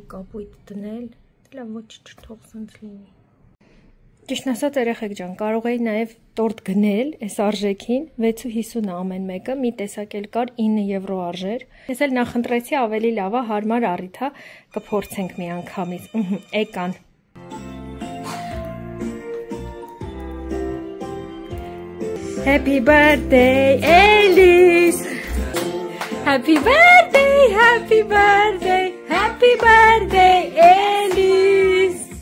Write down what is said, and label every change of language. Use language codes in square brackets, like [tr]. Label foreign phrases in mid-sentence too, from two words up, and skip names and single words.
[hy] կապույտ դնել, լավ ոչ չթող սենց լինի։ Ճիշտն ասած երեխեք ջան, կարող էի նաև տորտ գնել այս արժեքին, 6.50 ամեն մեկը, մի տեսակ էլ կար 9 եվրո արժեր։ Ես էլ նախընտրեցի ավելի լավա հարմար առիթ է, կփորձենք մի անգամից։ Եկան։ [en] Happy birthday, [hy] Elise! [en] Happy birthday, happy birthday, happy birthday, Elise!